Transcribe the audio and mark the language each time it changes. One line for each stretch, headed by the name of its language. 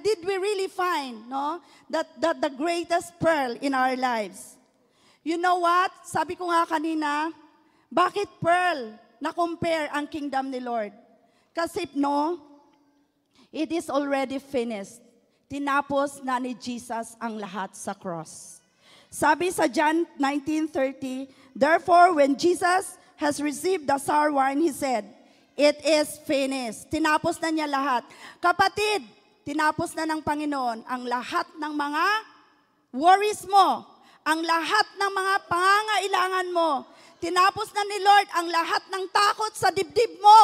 English: Did we really find, no, that the greatest pearl in our lives? You know what?
Filipino: Sabi ko nga kanina, bakit pearl na compare ang kingdom ni Lord?
English: Kasi no, it is already finished.
Filipino: Tinapos na ni Jesus ang lahat sa cross. Sabi sa
English: John 19:30, therefore, when Jesus has received the sour wine, he said, it is finished.
Filipino: Tinapos na niya lahat. Kapatid, tinapos na ng Panginoon ang lahat ng mga worries mo, ang lahat ng mga pangangailangan mo. Tinapos na ni Lord ang lahat ng takot sa dibdib mo.